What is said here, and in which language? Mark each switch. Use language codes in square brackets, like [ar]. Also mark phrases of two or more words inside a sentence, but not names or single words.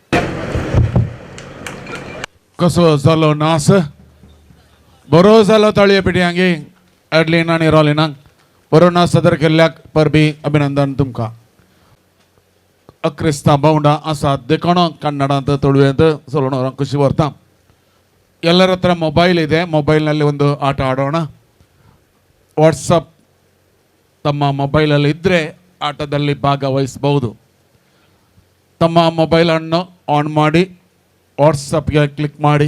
[kok] कसो जालो नास बरो जालो ताळये पिट्यांगे ॲडलीन आनी रॉलिनाक बरो नाच सदर केल्ल्याक परबी अभिनंदन तुमकां. अक्रिस्तां भावंडा आसात देखोणो ಕನ್ನಡಾಂತ ತುಳುವೆಂತ ಸೊಲೋಣ ಖುಷಿ ಬರ್ತಾ. [kn] ಎಲ್ಲರ ಹತ್ರ ಮೊಬೈಲ್ ಇದೆ, ಮೊಬೈಲ್ನಲ್ಲಿ ಒಂದು ಆಟ ಆಡೋಣ. ವಾಟ್ಸಪ್ ತಮ್ಮ ಮೊಬೈಲಲ್ಲಿ ಇದ್ದರೆ ಆಟದಲ್ಲಿ ಭಾಗವಹಿಸಬಹುದು. ತಮ್ಮ ಮೊಬೈಲನ್ನು ಆನ್ ಮಾಡಿ ವಾಟ್ಸಪ್ಗೆ ಕ್ಲಿಕ್ ಮಾಡಿ.